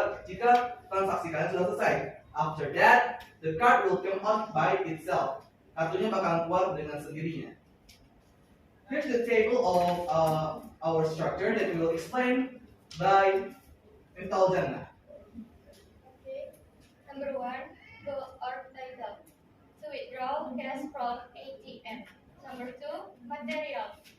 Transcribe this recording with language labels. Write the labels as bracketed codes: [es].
[id] Jika transaksi kalian sudah selesai. [en] After that, the card will come out by itself. [id] Kartunya bakalan keluar dengan sendirinya. [en] Here's the table of our structure that we will explain by Miftal Jannah. Okay. Number 1, goal or title. To withdraw cash from ATM. Number 2, material.